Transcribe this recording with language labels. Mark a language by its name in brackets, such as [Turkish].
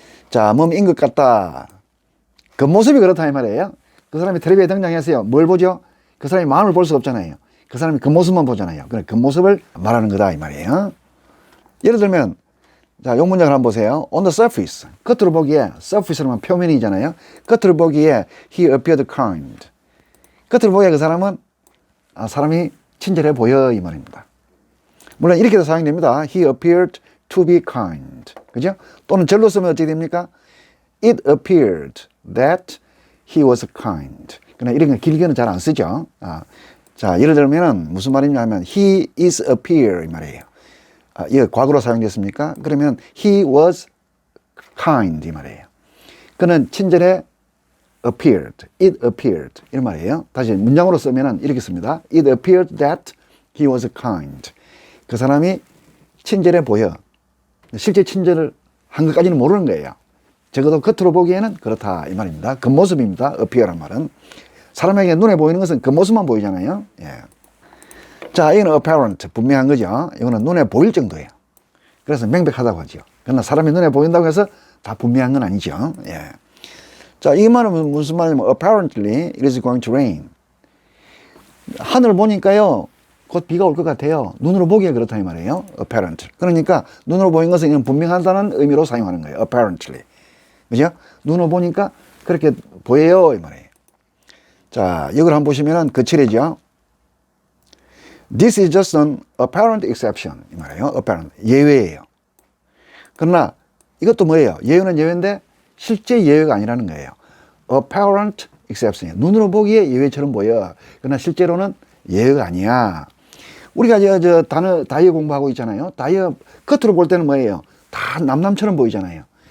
[Korean] 자, 몸인 것 같다. 그 모습이 그렇다 이 말이에요. 그 사람이 텔레비에 등장했어요. 뭘 보죠? 그 사람이 마음을 볼 수 없잖아요. 그 사람이 그 모습만 보잖아요. 그래, 그 모습을 말하는 거다 이 말이에요. 예를 들면 자, 용 문장을 한번 보세요. [English] On the surface. [Korean] 겉으로 보기에 surface라면 표면이잖아요. 겉으로 보기에 [English] he appeared kind. [Korean] 겉으로 보기에 그 사람은 사람이 친절해 보여 이 말입니다. 물론 이렇게도 사용됩니다. [English] He appeared to be kind. [Korean] 그죠? 또는 절로 쓰면 어떻게 됩니까? [English] It appeared that he was kind. [Korean] 그러나 이런 거 길게는 잘 안 쓰죠. 자, 예를 들면 무슨 말이냐면 [English] he is appear [Korean] 이 말이에요. 이거 과거로 사용됐습니까? 그러면 [English] he was kind [Korean] 이 말이에요. 그는 친절해 [English] appeared, it appeared [Korean] 이런 말이에요. 다시 문장으로 쓰면 이렇게 씁니다. [English] It appeared that he was kind. [Korean] 그 사람이 친절해 보여. 실제 친절을 한 것까지는 모르는 거예요. 적어도 겉으로 보기에는 그렇다 이 말입니다. 겉모습입니다. appear란 말은. 사람에게 눈에 보이는 것은 겉모습만 보이잖아요. 예. 자, 이거는 apparent, 분명한 거죠. 이거는 눈에 보일 정도예요. 그래서 명백하다고 하죠. 그러나 사람이 눈에 보인다고 해서 다 분명한 건 아니죠. 예. 자, 이 말은 무슨 말이냐면 [English] apparently it is going to rain. [Korean] 하늘을 보니까요, 곧 비가 올 것 같아요. 눈으로 보기에 그렇다 이 말이에요. [English] apparent. [Korean] 그러니까 눈으로 보인 것은 이건 분명하다는 의미로 사용하는 거예요. [English] apparently. [Korean] 그죠? 눈으로 보니까 그렇게 보여요 이 말이에요. 자, 이걸 한번 보시면은 거칠해죠. [English] This is just an apparent exception [Korean] 이 말이에요. apparent 예외예요. 그러나 이것도 뭐예요? 예외는 예외인데 실제 예외가 아니라는 거예요. [English] apparent exception [Korean] 눈으로 보기에 예외처럼 보여. 그러나 실제로는 예외가 아니야. 우리가 저 단어 다이어 공부하고 있잖아요. 다이어 겉으로 볼 때는 뭐예요? 다 남남처럼 보이잖아요.